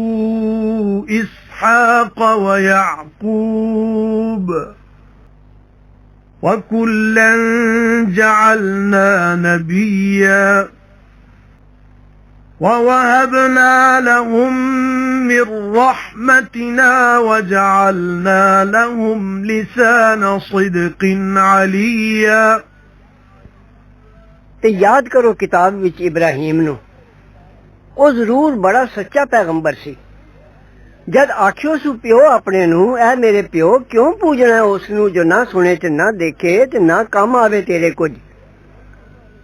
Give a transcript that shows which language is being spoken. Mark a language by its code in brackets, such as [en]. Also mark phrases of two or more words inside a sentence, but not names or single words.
[ar] إسحاق ويعقوب وكلا جعلنا نبيا ووهبنا لهم من رحمتنا وجعلنا لهم لسان صدق عليا [pa] تے یاد کرو کتاب وچ ابراہیم نوں، او ضرور بڑا سچا پیغمبر سی. جد آکھیو سو پیو اپنے نوں، اے میرے پیو کیوں پوجنا ہے اس نوں جو نہ سنے تے نہ ویکھے تے نہ کم آوے تیرے کجھ.